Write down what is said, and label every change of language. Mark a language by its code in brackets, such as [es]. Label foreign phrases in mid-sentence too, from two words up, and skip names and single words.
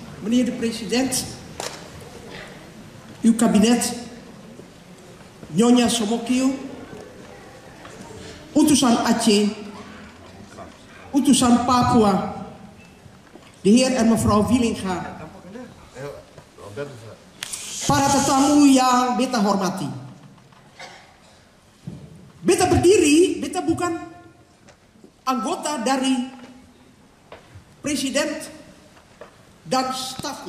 [nl] meneer de president, uw kabinet, [id] Nyonya Somokio, utusan Aceh, utusan Papua, [nl] de heer en mevrouw Willinga, [id] para tetamu yang beta hormati. Beta berdiri, beta bukan anggota dari presiden dan stafnya.